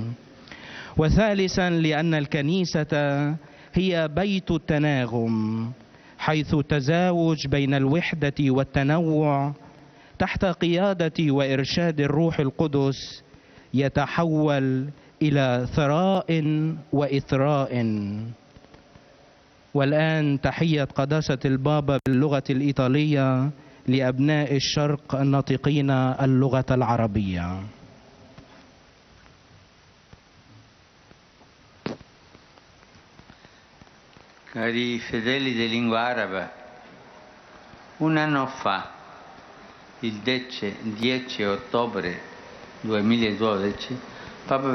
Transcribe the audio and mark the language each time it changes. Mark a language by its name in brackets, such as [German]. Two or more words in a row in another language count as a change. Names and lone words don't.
[Arabic] وثالثا لأن الكنيسة هي بيت التناغم، حيث التزاوج بين الوحدة والتنوع تحت قيادة وإرشاد الروح القدس يتحول إلى ثراء وإثراء. والآن تحية قداسة البابا باللغة الإيطالية لأبناء الشرق الناطقين اللغة العربية. [Italian] Cari fedeli di lingua araba, un anno fa, il 10 ottobre 2012, Papa